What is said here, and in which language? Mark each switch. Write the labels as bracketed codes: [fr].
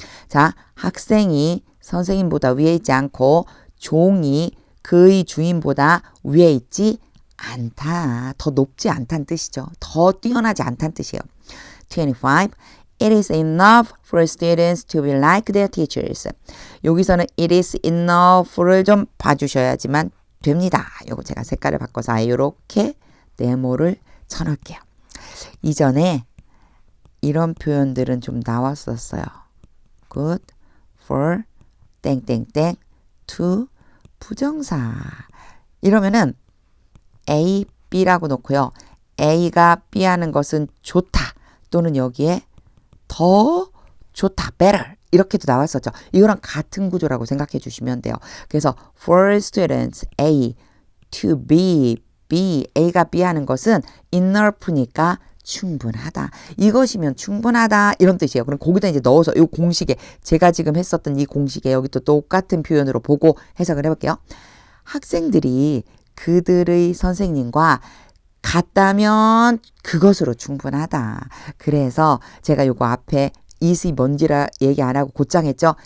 [ko] 자, 학생이 선생님보다 위에 있지 않고 종이 그의 주인보다 위에 있지 않다. 더 높지 않다는 뜻이죠. 더 뛰어나지 않다는 뜻이에요. 25. [en] It is enough for students to be like their teachers. [ko] 여기서는 it is enough를 좀 봐주셔야지만 됩니다. 요거 제가 색깔을 바꿔서 이렇게 네모를 쳐놓을게요. 이전에 이런 표현들은 좀 나왔었어요. good for 땡땡땡 to 부정사. 이러면은 A, B라고 놓고요. A가 B 하는 것은 좋다. 또는 여기에 더 좋다. better. 이렇게도 나왔었죠. 이거랑 같은 구조라고 생각해 주시면 돼요. 그래서 for students A to B, A가 B 하는 것은 enough니까 충분하다. 이것이면 충분하다. 이런 뜻이에요. 그럼 거기다 이제 넣어서 이 공식에 제가 지금 했었던 이 공식에 여기 또 똑같은 표현으로 보고 해석을 해볼게요. 학생들이 그들의 선생님과 같다면 그것으로 충분하다. 그래서 제가 요거 앞에 is이 뭔지라 얘기 안 하고 곧장 했죠.